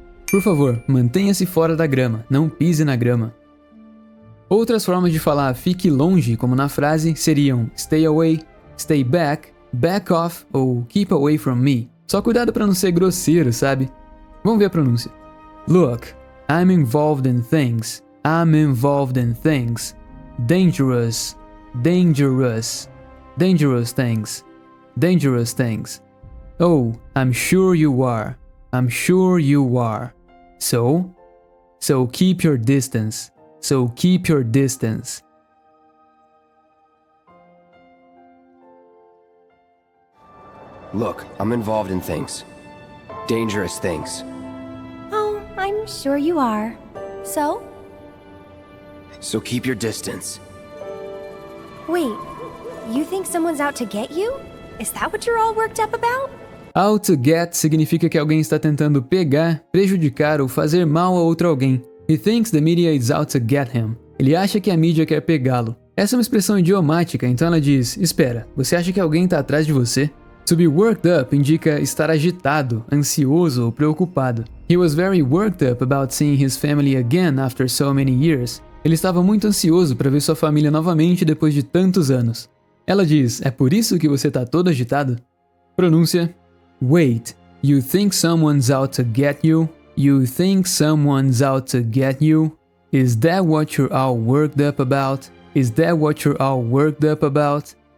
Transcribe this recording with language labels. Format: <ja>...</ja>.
<pt>Por favor, mantenha-se fora da grama, não pise na grama. Outras formas de falar fique longe, como na frase, seriam stay away, stay back, back off ou keep away from me. Só cuidado para não ser grosseiro, sabe? Vamos ver a pronúncia.</pt> <en>Look, I'm involved in things. I'm involved in things. Dangerous, dangerous, dangerous things. Dangerous things. Oh, I'm sure you are. I'm sure you are. So keep your distance. So keep your distance. Look, I'm involved in things. Dangerous things. Oh, I'm sure you are. So? So keep your distance. Wait, you think someone's out to get you? Is that what you're all worked up about?</en> <pt>Out to get significa que alguém está tentando pegar, prejudicar ou fazer mal a outro alguém.</pt> <en>He thinks the media is out to get him.</en> <pt>Ele acha que a mídia quer pegá-lo. Essa é uma expressão idiomática, então ela diz: espera, você acha que alguém está atrás de você? To be worked up indica estar agitado, ansioso ou preocupado.</pt> <en>He was very worked up about seeing his family again after so many years.</en> <pt>Ele estava muito ansioso para ver sua família novamente depois de tantos anos. Ela diz: é por isso que você está todo agitado?</pt> <en>Pronúncia: Wait, you think someone's out to get you? You think someone's out to get you? Is that what you're all worked up about? Is that what you're all worked up about?</en>